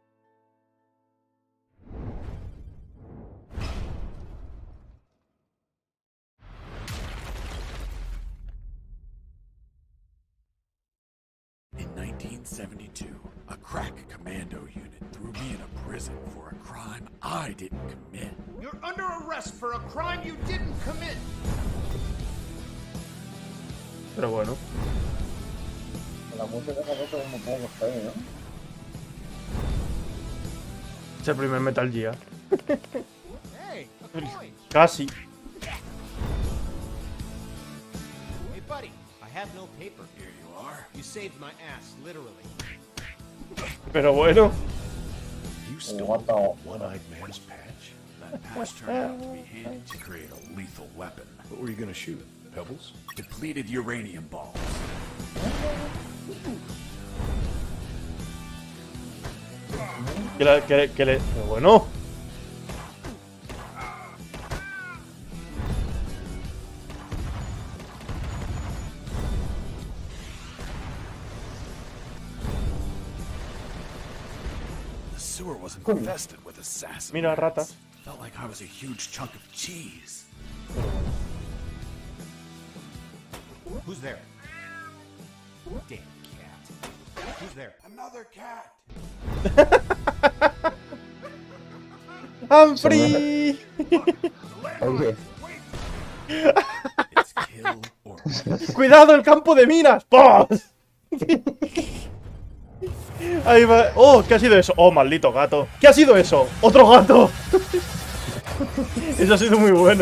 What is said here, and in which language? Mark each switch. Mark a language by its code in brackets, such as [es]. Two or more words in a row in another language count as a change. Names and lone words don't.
[en] In 1972, a crack commando unit threw me in a prison for a crime I didn't commit. You're under arrest for a crime you didn't commit. [es] Pero bueno. La música de esa cosa es un poco fea, ¿no? Es el primer Metal Gear. [en] Hey, a coin. [es] Casi. [en] Hey, buddy, I have no paper. Here you are. You saved my ass, literally. [es] Pero bueno. [en] You stole One-Eyed Man's patch? That patch turned out to be handy to create a lethal weapon. What were you gonna shoot? Pebbles? Depleted uranium balls. [es] Pero bueno. [en] The sewer was infested with assassins. [es] Mira, rata. [en] Felt like I was a huge chunk of cheese. Who's there? Damn cat. Who's there? Another cat. I'm free. [es] Oye. Cuidado, el campo de minas. ¡Pos! Ahí va. Oh, ¿qué ha sido eso? Oh, maldito gato. ¿Qué ha sido eso? Otro gato. Eso ha sido muy bueno.